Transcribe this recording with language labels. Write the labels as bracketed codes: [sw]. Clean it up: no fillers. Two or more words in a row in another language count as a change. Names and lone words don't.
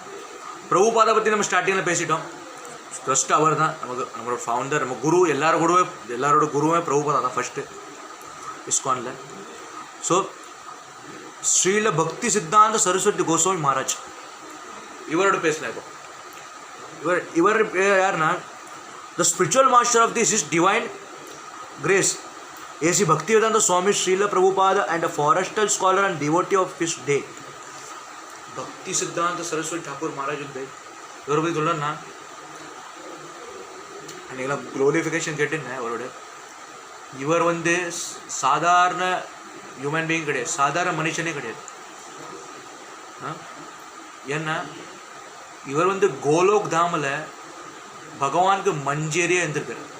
[ta] பிரபுபாதை பற்றி நம்ம ஸ்டார்டிங்கில் பேசிட்டோம். ஃபஸ்ட்டு அவர் தான் நம்மளோட ஃபவுண்டர், நம்ம குரு. எல்லாரோட குருவே பிரபுபாதா தான் ஃபஸ்ட்டு இஸ்கானில். ஸோ ஸ்ரீல பக்தி சித்தாந்த சரஸ்வதி கோஸ்வாமி மகாராஜ் இவரோட பேசலாம். இப்போ இவர் யாருன்னா [en] the spiritual master of this is divine grace AC Bhakti Vedanta Swami Srila Prabhupada and a forestal scholar and devotee of his day. [ta] பக்தி சித்தாந்த சரஸ்வதி ठाकुर महाराज வந்து இவரை பற்றி சொல்லணும்னா அன்றைக்கெல்லாம் க்ளோரிஃபிகேஷன் கேட்டுருந்தேன் அவரோட. இவர் வந்து சாதாரண [en] human being [ta] கிடையாது, சாதாரண மனுஷனே கிடையாது. ஏன்னா இவர் வந்து கோலோக் தாமில் பகவானுக்கு மஞ்சேரியாக இருந்திருக்காரு.